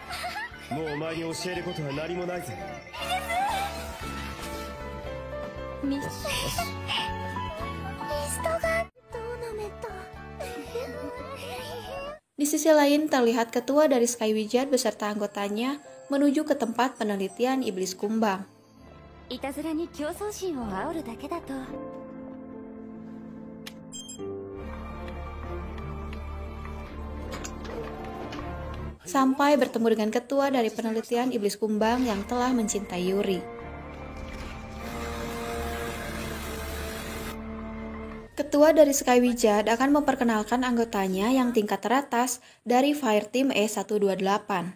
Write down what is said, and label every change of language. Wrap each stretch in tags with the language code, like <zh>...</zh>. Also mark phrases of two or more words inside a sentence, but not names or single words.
<id>Di sisi lain terlihat ketua dari Sky Wizard beserta anggotanya menuju ke tempat penelitian iblis kumbang.</id> <ja>いたずらに競争心を煽るだけだと。</ja> <id>Sampai bertemu dengan ketua dari penelitian iblis kumbang yang telah mencintai Yuri. Ketua dari Sky Wizard akan memperkenalkan anggotanya yang tingkat teratas dari Fire Team E128.</id>